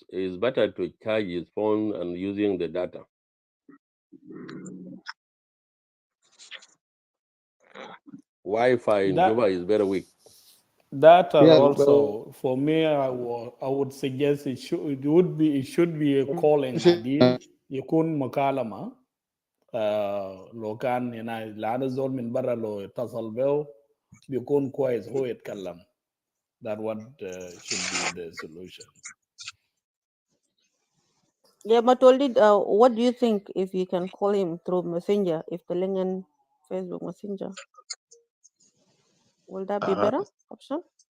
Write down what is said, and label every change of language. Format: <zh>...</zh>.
<en>It's better to charge his phone and using the data. Wi-Fi in Juba That is very weak. that are yeah, also for me. I would suggest it should be a calling ID.</en> <ar>يكون مكالمة لو كان هنا لأن الزول من برا لو اتصل به بيكون كويس هو يتكلم.</ar> <en>That what should be the solution. Yeah, but what do you think if you can call him through Messenger, if the link in Facebook Messenger? Will that be better option?</en>